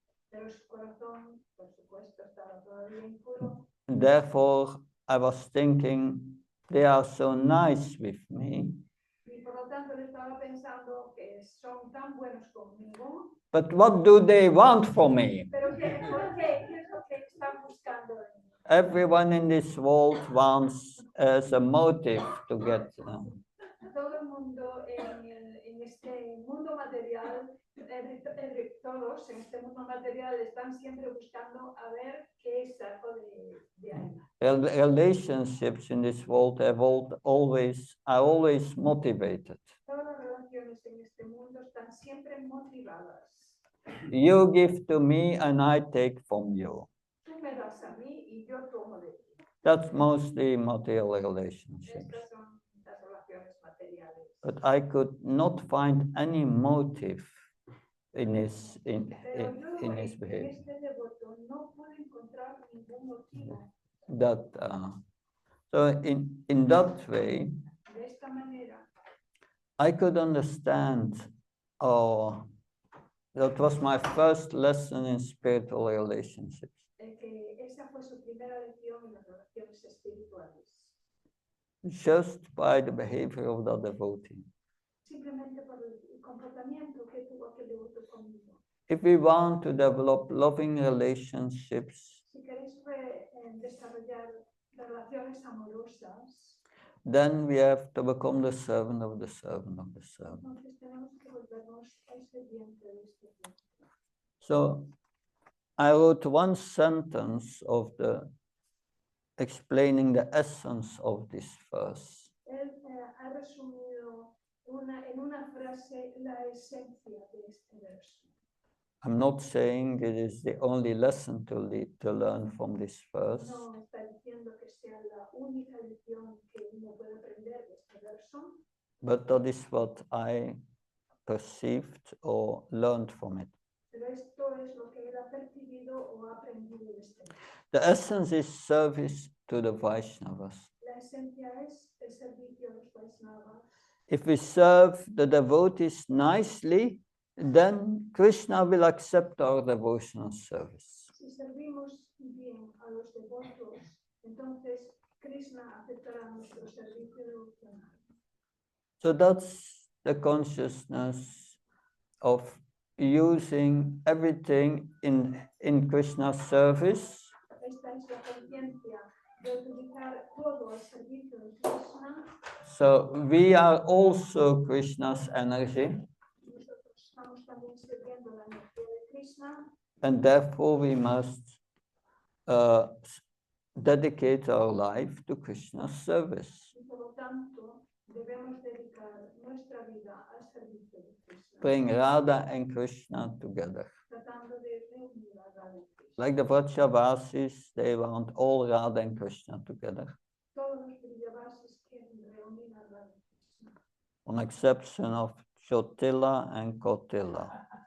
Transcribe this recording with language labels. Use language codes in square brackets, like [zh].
[es] Pero su corazón, por supuesto, estaba todavía impuro. [en] Therefore, I was thinking, they are so nice with me. [es] Y por lo tanto, le estaba pensando que son tan buenos conmigo. [en] But what do they want from me? [es] Pero ¿por qué? ¿Qué es lo que están buscando en mí? [en] Everyone in this world wants as a motive to get. [es] Todo el mundo en este mundo material, todos en este mundo material están siempre buscando a ver qué saco de ahí. [en] Relationships in this world are always motivated. [es] Todas las relaciones en este mundo están siempre motivadas. [en] You give to me and I take from you. [es] Tú me das a mí y yo tomo de ti. [en] That's mostly material relationships. [es] Estas son las relaciones materiales. [en] But I could not find any motive in his behavior. [es] En este devoto no pude encontrar ningún motivo. [en] So in that way, [es] De esta manera, [en] I could understand. That was my first lesson in spiritual relationships. [es] que esa fue su primera lección en las relaciones espirituales. [en] Just by the behavior of the devotee. [es] Simplemente por el comportamiento que tuvo aquel devoto conmigo. [en] If we want to develop loving relationships, [es] Si queréis desarrollar relaciones amorosas, [en] then we have to become the servant of the servant of the servant. [es] entonces tenemos que volvernos el sirviente de este Dios. [en] So I wrote one sentence of explaining the essence of this verse. [es] Él ha resumido en una frase la esencia de este verso. [en] I'm not saying it is the only lesson to learn from this verse. [es] No está diciendo que sea la única lección que uno puede aprender de este verso. [en] But that is what I perceived or learned from it. [es] Pero esto esto es lo que él ha percibido o ha aprendido de este mundo. [en] The essence is service to the Vaishnavas. [es] La esencia es el servicio a los Vaishnavas. [en] If we serve the devotees nicely, then Krishna will accept our devotional service. [es] Si servimos bien a los devotos, entonces Krishna aceptará nuestro servicio devocional. [en] So that's the consciousness of using everything in Krishna's service. [es] Esta es la conciencia de utilizar todo al servicio de Krishna. [en] So we are also Krishna's energy, [es] Nosotros estamos también sirviendo la energía de Krishna [en] and therefore we must dedicate our life to Krishna's service. [es] y por lo tanto debemos dedicar nuestra vida al servicio de Krishna, [en] Bring Radha and Krishna together. [es] tratando de reunir a Radha y Krishna. [en] Like the Vrajavasis, they want all Radha and Krishna together. [es] Todos los Vrajavasis quieren reunir a Radha y Krishna, [en] On exception of Chotila and Kotila.